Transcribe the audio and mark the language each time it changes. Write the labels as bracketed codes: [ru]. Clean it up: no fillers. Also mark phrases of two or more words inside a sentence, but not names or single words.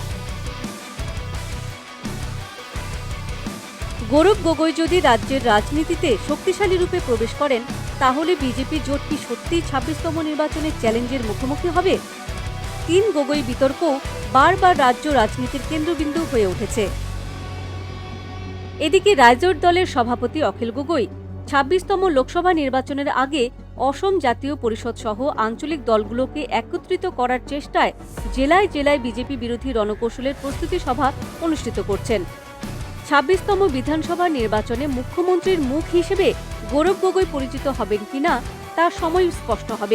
[bn] গৌরব গগৈ যদি রাজ্যের রাজনীতিতে শক্তিশালী রূপে প্রবেশ করেন, তাহলে বিজেপি জোট কি সত্যিই 26তম নির্বাচনের চ্যালেঞ্জের মুখোমুখি হবে? 3 গগৈ বিতর্কও বারবার রাজ্য রাজনীতির কেন্দ্রবিন্দু হয়ে উঠেছে। এদিকে রাইজোট দলের সভাপতি অখিল গগৈ 26তম লোকসভা নির্বাচনের আগে অসম জাতীয় পরিষদ সহ আঞ্চলিক দলগুলোকে একত্রিত করার চেষ্টায় জেলায় জেলায় বিজেপি বিরোধী রণকৌশলের প্রস্তুতি সভা অনুষ্ঠিত করছেন। 26তম বিধানসভা নির্বাচনে মুখ্যমন্ত্রীর মুখ হিসেবে গৌরব গগৈ পরিচিত হবেন কিনা তার সময় স্পষ্ট হবে।